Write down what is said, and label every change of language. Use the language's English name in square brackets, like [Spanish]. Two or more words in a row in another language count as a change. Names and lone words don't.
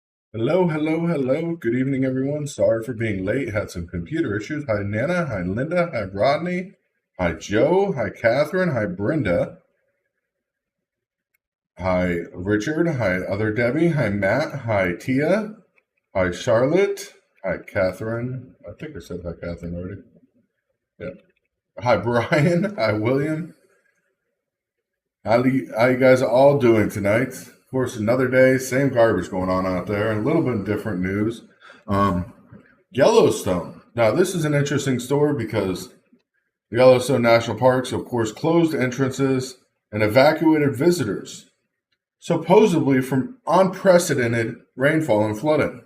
[English] Hello, hello, hello. Good evening, everyone. Sorry for being late. Had some computer issues. Hi, Nana. Hi, Linda. Hi, Rodney. Hi, Joe. Hi, Catherine. Hi, Brenda. Hi, Richard. Hi, other Debbie. Hi, Matt. Hi, Tia. Hi, Charlotte. Hi, Catherine. I think I said hi, Catherine already. Yeah. Hi, Brian. Hi, William. How you guys all doing tonight? Of course, another day, same garbage going on out there, and a little bit different news. Um, Yellowstone. Now, this is an interesting story because the Yellowstone National Parks, of course, closed entrances and evacuated visitors, supposedly from unprecedented rainfall and flooding.